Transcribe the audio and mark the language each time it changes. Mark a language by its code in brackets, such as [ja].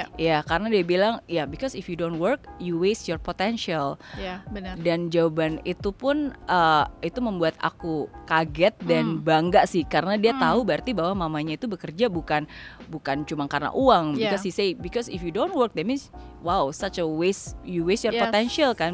[id] Ya, karena dia bilang [en] because if you don't work, you waste your potential. [id] Benar. Dan jawaban itu pun itu membuat aku kaget dan bangga sih, karena dia tahu berarti bahwa mamanya itu bekerja bukan cuma karena uang. [en] Because he say, because if you don't work, that means wow, such a waste, you waste your potential [id] kan.